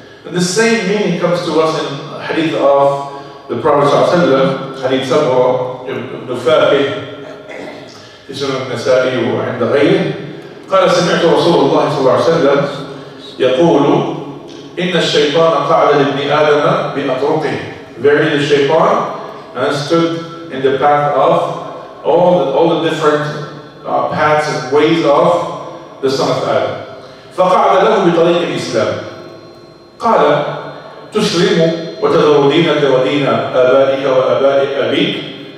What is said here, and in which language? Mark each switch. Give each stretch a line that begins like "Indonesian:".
English: And the same meaning comes to us in hadith of the Prophet ﷺ, hadith Sabra ibn Faqih
Arabic: في سنن النسائي وعند غيره. قال سمعت رسول الله صلى الله عليه وسلم يقول إن الشيطان قعد لابن آدم بأطرقه.
English: Verily the shaitan stood in the path of all the different paths and ways of the son of Adam.
Arabic: فقعد له بطريق الإسلام. قال تسلم وتذر دينك ودين آبائك وآباء أبيك.